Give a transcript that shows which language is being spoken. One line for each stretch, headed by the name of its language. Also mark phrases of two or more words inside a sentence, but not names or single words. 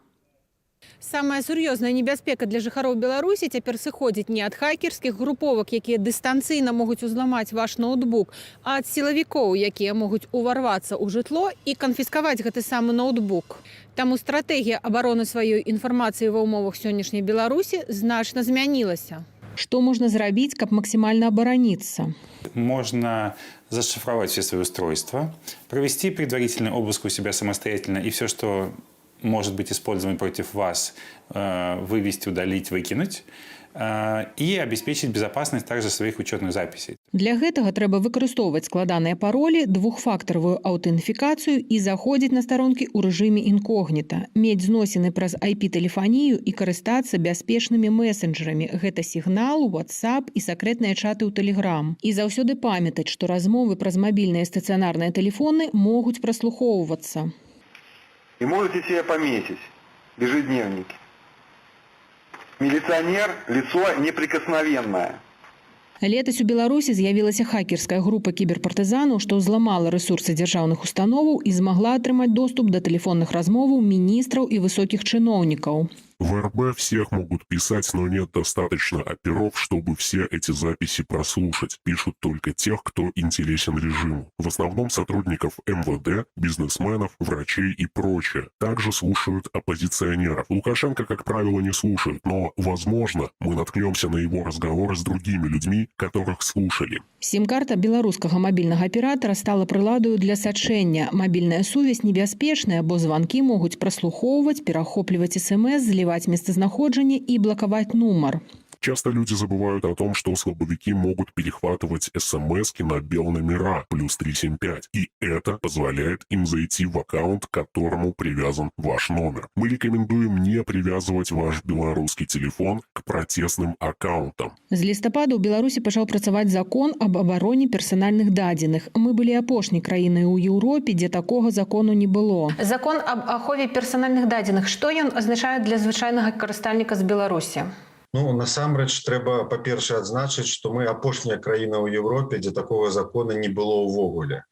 Belarusian: Самая сур'ёзная небяспека для жыхароў Беларусі цяпер сыходзіць не ад хакерскіх груповак, якія дыстанцыйна могуць узламаць ваш ноутбук, а ад сілавікоў, якія могуць уварвацца ў жытло і канфіскаваць гэты самы ноутбук. Таму стратэгія абароны сваёй інфармацыі ва ўмовах сённяшняй Беларусі значна змянілася.
Russian: Что можно
Belarusian: зрабіць, каб
Russian: максимально оборониться? Можно зашифровать все свои устройства, провести предварительный обыск у себя самостоятельно и все, что может быть использован против вас, вывести, удалить, выкинуть, и обеспечить безопасность также своих учетных записей.
Belarusian: Для гэтага трэба выкарыстоўваць складаныя паролі, двухфактаровую аўтэнтыфікацыю і заходзіць на старонкі ў рэжыме інкогніта, мець зносіны праз IP-тэлефанію і карыстацца бяспечнымі месенджерамі. Гэта сігнал, WhatsApp і сакрэтныя чаты ў Telegram. І заўсёды памятаць, што размовы праз мабільныя стацыянарныя тэлефоны могуць праслухоўвацца.
Russian: И можете себе пометить в ежедневнике. Милиционер – лицо неприкосновенное.
Belarusian: Летась у Беларусі з'явілася хакерская група кіберпартызанаў, што ўзламала рэсурсы дзяржаўных установаў і змагла атрымаць доступ да тэлефонных размоваў міністраў і высокіх чыноўнікаў.
Russian: В РБ всех могут писать, но нет достаточно оперов, чтобы все эти записи прослушать. Пишут только тех, кто интересен режиму. В основном сотрудников МВД, бизнесменов, врачей и прочее. Также слушают оппозиционеров. Лукашенко, как правило, не слушает, но, возможно, мы наткнемся на его разговоры с другими людьми, которых слушали. Сім-карта беларускага мабільнага аператара стала прыладаю для сачэння. Мабільная сувязь небяспечная, бо званкі могуць праслухоўваць, перахопліваць СМС, зліваць месцазнаходжанне і блакаваць нумар. Часто люди забывают о том, что слабовики могут перехватывать смс-ки на белномера +375. И это позволяет им зайти в аккаунт, к которому привязан ваш номер. Мы рекомендуем не привязывать ваш белорусский телефон к протестным аккаунтам.
Belarusian: З лістапада ў Беларусі пачаў працаваць закон аб абароне персанальных дадзеных. Мы былі апошняй краінай у Еўропе, дзе такога закону не было. Закон аб ахове персанальных дадзеных. Што ён азначае для звычайнага карыстальніка з Беларусі? Ну, насамрэч, трэба, па-першае, адзначыць, што мы апошняя краіна ў Еўропе, дзе такога закона не было ўвогуле.